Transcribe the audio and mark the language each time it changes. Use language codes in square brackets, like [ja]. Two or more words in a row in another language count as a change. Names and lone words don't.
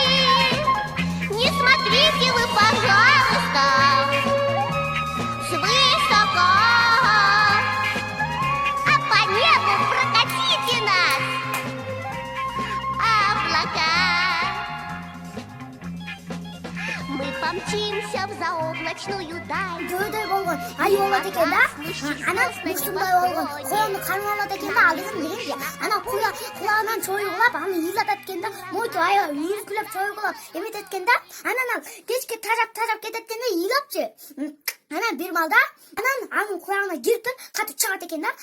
[ru] Не смотрите вы, пожалуйста, свысока, а по небу прокатите нас, облака. Мы помчимся в заоблачную даль. [ky] Дөөдөй болгон аю болот экен да. Анан муштундай болгон коонду кармап алат экен да. Ал экен дегенде анан кулагынан чоюгулап аны ыйлатат экен да. Мойту аябай үйүркүлөп чоюгулап эметет экен да. Анан ал кечке тажап кетет экен да, ыйлапчы. Анан бир маалда анан анын кулагына кирип катып чыгат экен да.